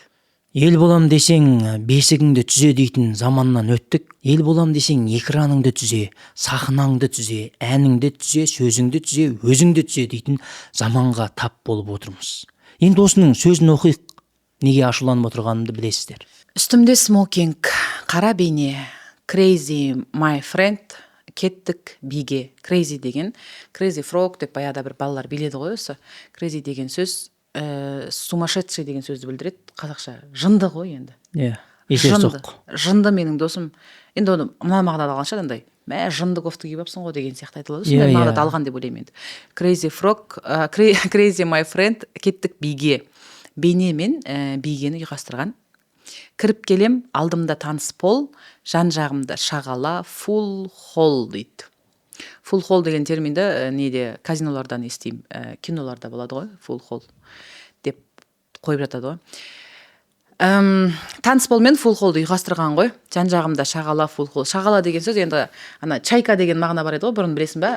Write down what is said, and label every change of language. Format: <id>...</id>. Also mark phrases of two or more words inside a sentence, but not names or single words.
<kk>Ел болам десең, бесігіңді түзе дейтін заманнан өттік. Ел болам десең, экраныңды түзе, сахнаңды түзе, әніңді түзе, сөзіңді түзе, өзіңді түзе дейтін заманға тап болып отырмыз. Енді осының сөзін оқиық. Неге ашуланып отырғанымды білесіздер. Үстімде смокинг, қара бейне,</kk> <en>crazy my friend,</en> <kk>кеттік биге. Crazy деген,</kk> <en>crazy frog</en> <kk>деп баяғыда бір балалар биледі ғой осы. Crazy деген сөз сумасшедший деген сөзді білдіреді. Қазақша жынды ғой енді. Иә, есер соқ. Жынды менің досым. Енді оны мына мағынада алған шығар андай. Мә жынды кофта киіп апсың ғой деген сияқты айтылады. Сондай мағынада алған деп ойлаймын енді.</kk> <en>Crazy frog, crazy my friend,</en> <kk>кеттік биге. Бейне мен бейгені ұйқастырған. Кіріп келем, алдымда таныс пол, жан жағымда шағала,</kk> <en>full hall дейді. Full hall</en> <kk>деген терминді неде казинолардан естеймін, киноларда болады ғой,</kk> <en>full hall</en> <kk>деп қойып жатады ғой. Таныс пол мен</kk> <en>full hallды</en> <kk>ұйқастырған ғой. Жан жағымда шағала,</kk> <en>full hall.</en> <kk>Шағала деген сөз енді ана чайка деген мағына бар еді ғой, бұрын білесің бе?</kk>